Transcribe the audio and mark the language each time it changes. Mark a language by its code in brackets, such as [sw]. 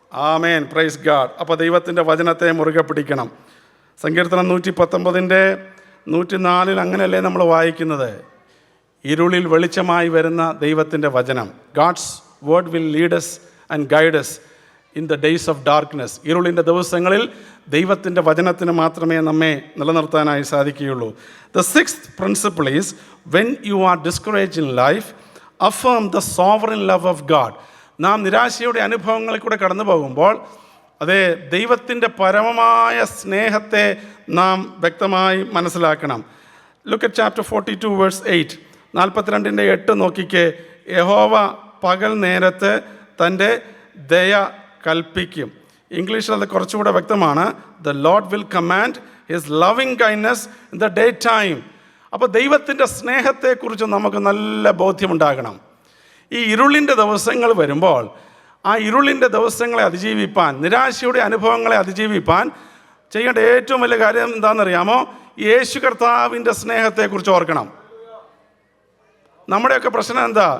[ml] ആമേൻ, praise God. അപ്പോൾ ദൈവത്തിൻ്റെ വചനത്തെ മുറുകെ പിടിക്കണം. സങ്കീർത്തനം 119:104 അങ്ങനെയല്ലേ നമ്മൾ വായിക്കുന്നത്? ഇരുളിൽ വെളിച്ചമായി വരുന്ന ദൈവത്തിൻ്റെ വചനം. [en] God's word will lead us and guide us in the days of darkness. [ml] ഇരുളിൻ്റെ ദിവസങ്ങളിൽ ദൈവത്തിൻ്റെ വചനത്തിന് മാത്രമേ നമ്മെ നിലനിർത്താനായി സാധിക്കുകയുള്ളൂ. [en] The sixth principle is, when you are discouraged in life, affirm the sovereign love of God. [ml] നാം നിരാശയുടെ അനുഭവങ്ങളിൽ കൂടെ കടന്നു പോകുമ്പോൾ അതേ ദൈവത്തിൻ്റെ പരമമായ സ്നേഹത്തെ നാം വ്യക്തമായി മനസ്സിലാക്കണം. [en] Look at chapter 42 verse 8. 42:8 നോക്കിക്കേ. [ml] യഹോവ പകൽ നേരത്ത് തൻ്റെ ദയ കൽപ്പിക്കും. ഇംഗ്ലീഷിൽ അത് കുറച്ചുകൂടെ വ്യക്തമാണ്. [en] The Lord will command his loving kindness in the daytime. [ml] അപ്പോൾ ദൈവത്തിൻ്റെ സ്നേഹത്തെക്കുറിച്ച് നമുക്ക് നല്ല ബോധ്യമുണ്ടാകണം. ഈ ഇരുളിൻ്റെ ദിവസങ്ങൾ വരുമ്പോൾ ആ ഇരുളിൻ്റെ ദിവസങ്ങളെ അതിജീവിപ്പാൻ, നിരാശയുടെ അനുഭവങ്ങളെ അതിജീവിപ്പാൻ ചെയ്യേണ്ട ഏറ്റവും വലിയ കാര്യം എന്താണെന്നറിയാമോ? യേശു കർത്താവിൻ്റെ സ്നേഹത്തെക്കുറിച്ച് ഓർക്കണം. നമ്മുടെയൊക്കെ പ്രശ്നം എന്താ?